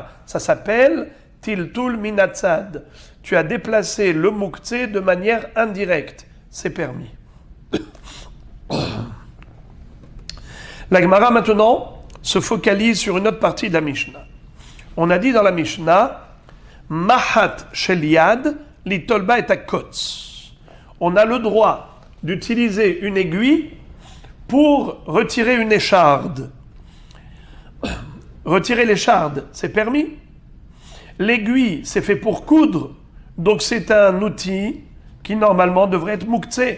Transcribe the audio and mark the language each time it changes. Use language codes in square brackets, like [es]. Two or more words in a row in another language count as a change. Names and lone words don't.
[fr] Ça s'appelle [he] טלטול מן הצד. [fr] Tu as déplacé le muktzeh de manière indirecte. C'est permis. La Gemara maintenant se focalise sur une autre partie de la Mishnah. On a dit dans la Mishnah, [he] מחט של יד ליטול בה את הקוץ. [fr] On a le droit d'utiliser une aiguille pour retirer une écharde. Retirer l'écharde, c'est permis. L'aiguille, c'est fait pour coudre, donc c'est un outil qui normalement devrait être muktzeh.